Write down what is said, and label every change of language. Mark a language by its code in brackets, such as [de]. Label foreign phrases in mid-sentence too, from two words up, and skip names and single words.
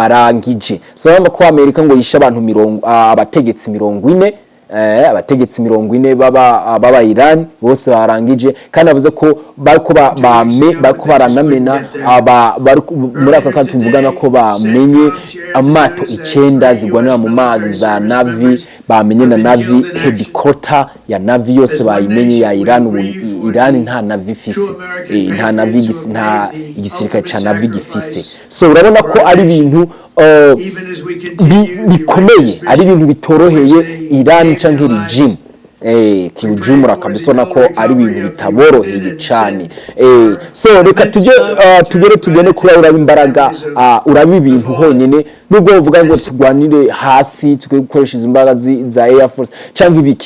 [rn] So bamba ko Amerika ngo yisha abantu abategetsi 40, abategetsi 40 baba Iran bose barangije kandi avuze ko bariko baranamena muri aka kantu tuvugana ko bamenye amato 9 zigwanira mu mazi za Navy, bamenye na [en] Navy headquarter [rn] ya Navy yose bayimenye ya Iran. Iran nta Navy ifise, nta Navy, nta igisirikare ca Navy gifise. So urabona ko ari ibintu bikomeye, ari ibintu bitoroheye Iran canke regime kiujumura kabisa, nako ari ibintu bitaboroheye cyane. So reka tugene kuri uraba imbaraga, uraba ibintu honyene nubwo uvuga ngo tugwanire hasi tukoresha imbaraga za [en] Air Force [rn] cyangwa ibiki.